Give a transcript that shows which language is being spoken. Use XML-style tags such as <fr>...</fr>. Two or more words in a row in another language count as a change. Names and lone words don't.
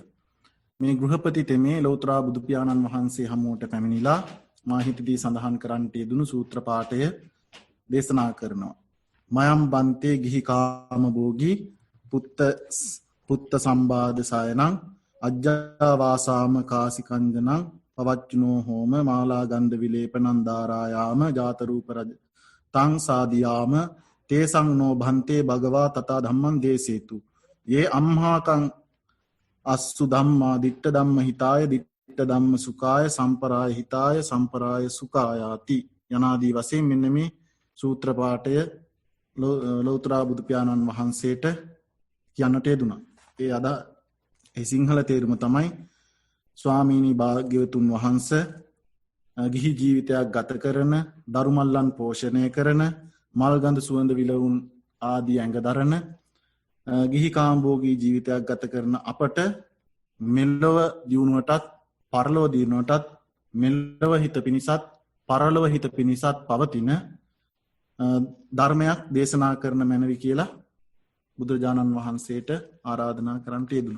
<si>මේ ගෘහපති තෙමේ ලෞතර බුදු පියාණන් වහන්සේ හමුවට පැමිණිලා මා හිතදී සඳහන් කරන්නට යෙදුණු සූත්‍ර පාඨය දේශනා කරනවා.</si> <pi>මයම් බන්තේ ගිහි කාම භෝගී පුත්ත සම්බාධ සයනං අජ්ජාවාසාම කාසිකංජනං පවච්චුනෝ හෝම මාලා ගන්ධ විලේපනං ධාරායාම ජාත රූප රජ තං සාදියාම තේසං නෝ භන්තේ භගවා තථා ධම්මං දේසේතු යේ අම්හාකං අස්සු ධම්මා දිට්ඨ ධම්ම හිතාය දිට්ඨ ධම්ම සුඛාය සම්පරාය හිතාය සම්පරාය සුඛායාති</pi> <si>යනාදී වශයෙන් මෙන්න මේ සූත්‍ර පාඨය ලෞතර බුදු පියාණන් වහන්සේට කියන්නට යෙදුණා. ඒ අද ඒ සිංහල තේරුම තමයි ස්වාමීනි භාග්‍යවතුන් වහන්සේ ගිහි ජීවිතයක් ගත කරන, දරුමල්ලන් පෝෂණය කරන, මල්ගඳ සුවඳ විලවුන් ආදී ඇඟ දරන ගිහි කාම්භෝගී ජීවිතයක් ගත කරන අපට මෙලොව දියුණුවටත් පරලොව දියුණුවටත් මෙලොව හිත පිණිසත් පරලොව හිත පිණිසත් පවතින ධර්මයක් දේශනා කරන මැනවි කියලා බුදුරජාණන් වහන්සේට ආරාධනා කරන්නට යෙදුණා.</si>